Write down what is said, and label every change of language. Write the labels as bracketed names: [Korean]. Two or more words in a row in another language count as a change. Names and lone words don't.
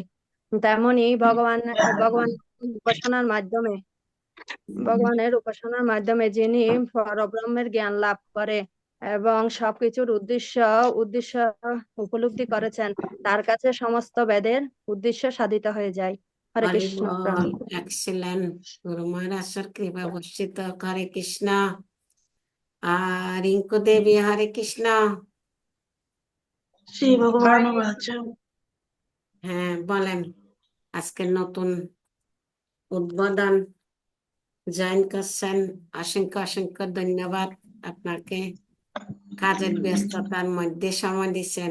[Bangla] তেমনি ভগবানের উপাসনার মাধ্যমে যিনি পরব্রহ্মের জ্ঞান লাভ করে এবং সবকিছুর উদ্দেশ্য উপলব্ধি করেছেন, তার কাছে সমস্ত বেদের উদ্দেশ্য সাধিত হয়ে যায়। হরে हरि কৃষ্ণ প্রণাম। [Hindi] बोल। एक्सीलेंट गुरु महाराज सर कृपा वर्षित हरे कृष्णा। रिंकू देवी हरे कृष्णा। [Bangla] শ্রী ভগবান বাচা। হ্যাঁ বলেন, আজকের নতুন উদ্বোধন জয়েন করছেন, অসংখ্য অসংখ্য ধন্যবাদ আপনাকে। কাজের ব্যস্ততার মধ্যে সময় দিচ্ছেন।